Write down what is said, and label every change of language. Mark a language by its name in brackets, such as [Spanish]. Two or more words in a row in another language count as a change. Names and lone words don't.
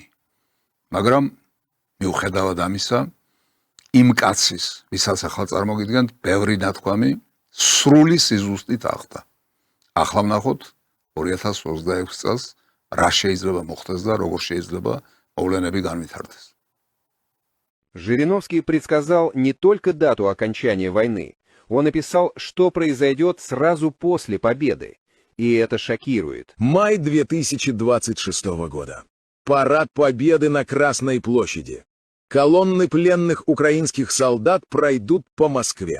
[Georgian] მაგრამ მიუხედავად ამისა, იმ კაცის, ვისაც ახლა წარმოგიდგენთ, ბევრი ნათქვამი სრული სიზუსტით ახდა. ახლა ვნახოთ 2026 წელს რა შეიძლება მოხდეს და როგორ შეიძლება მოვლენები განვითარდეს. [Russian] Жириновский предсказал не только дату окончания войны, он описал, что произойдет сразу после победы. И это шокирует. Май 2026 года. Парад Победы на Красной площади. Колонны пленных украинских солдат пройдут по Москве.